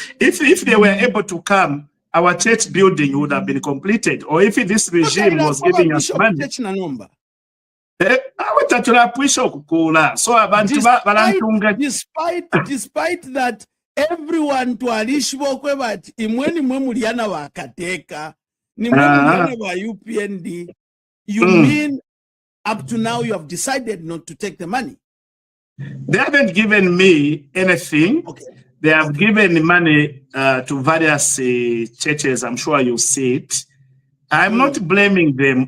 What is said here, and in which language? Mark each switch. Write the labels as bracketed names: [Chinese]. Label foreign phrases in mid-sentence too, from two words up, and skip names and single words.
[English] If they were able to come, our church building would have been completed. Or if this regime was giving us money. Despite that, everyone [Bemba] to alishibokwe but imweni mwe muliana wa kateka ni mwe muliana wa UPND. [English] You mean up to now you have decided not to take the money? They haven't given me anything. They have given money to various churches. I'm sure you see it. I'm not blaming them.